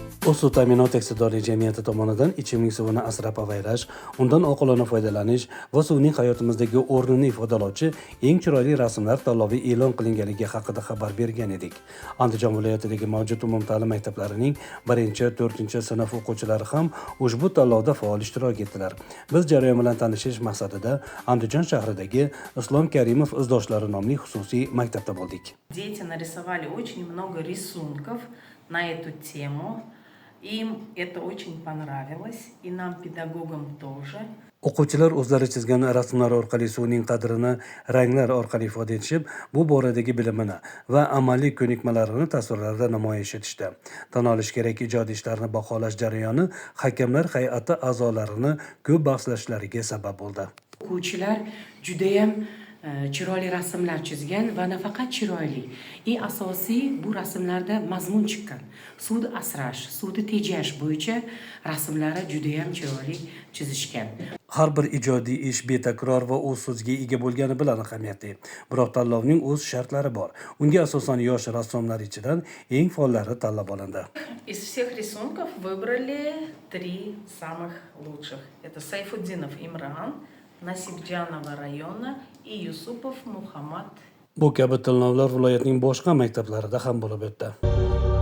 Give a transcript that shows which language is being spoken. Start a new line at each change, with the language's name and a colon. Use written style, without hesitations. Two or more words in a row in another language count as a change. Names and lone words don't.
Uzbek: Suv ta'minot aksiyadorlik jamiyati tomonidan ichimlik suvini asrab-avaylash, undan oqilona foydalanish va suvning hayotimizdagi o'rnini ifodalovchi eng chiroyli rasmlar tanlovi e'lon qilinganligi haqida xabar bergan edik. Andijon viloyatidagi mavjud umumta'lim maktablarining 1-4 sinf o'quvchilari ham ushbu tanlovda faol ishtirok etdilar. Biz jarayon bilan tanishish maqsadida Andijon shahridagi Islom Karimov izdoshlari nomli xususiy maktabda bo'ldik.
Russian: Дети нарисовали очень много рисунков на эту тему. Им это очень понравилось, и нам, педагогам, тоже.
Uzbek: O'quvchilar o'zlari chizgan rasmlar orqali suvning qadrini ranglar orqali ifoda etishib, bu boradagi bilimini va amaliy ko'nikmalarini tasvirlarda namoyish etishdi. Tan olish kerak, ijodiy ishlarni baholash jarayoni hakamlar hay'ati a'zolarini ko'p bahslashlariga sabab bo'ldi. O'quvchilar judayam chiroyli rasmlar chizgan va nafaqat chiroyli, asosiy bu rasmlarda mazmun chiqqan. Suvni asrash, suvni tejash bo'yicha rasmlari judayam chiroyli chizishgan. Har bir ijodiy ish betakror va o'z so'ziga ega bo'lgani bilan ahamiyatli. Biroq tanlovning o'z shartlari bor. Unga asosan yosh rassomlar ichidan eng faollari tanlab olindi.
Russian: Из всех рисунков выбрали 3 самых лучших. Это Сайфуддинов Имран, Насибджанова rayona и Yusupov Muhammad.
Uzbek: Bu kabi tanlovlar viloyatning boshqa maktablarida ham bo'lib o'tdi.